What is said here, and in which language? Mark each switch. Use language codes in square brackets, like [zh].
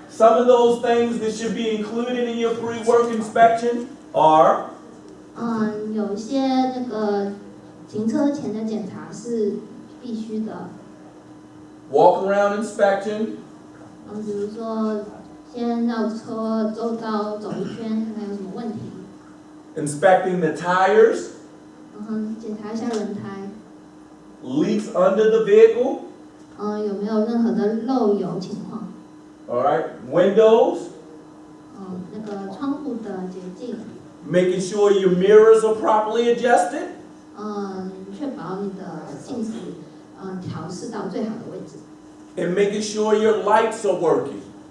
[en] Some of those things that should be included in your pre-work inspection are [zh] 有一些那个停车前的检查是必须的。 [en] walk around inspection, [zh] 比如说先绕车周遭走一圈，看看有什么问题。 [en] inspecting the tires, [zh] 检查一下轮胎。 [en] leaks under the vehicle, [zh] 有没有任何的漏油情况？ [en] all right, windows, [zh] 那个窗户的洁净。 [en] making sure your mirrors are properly adjusted, [zh] 确保你的镜子调试到最好的位置。 [en] and making sure your lights are working.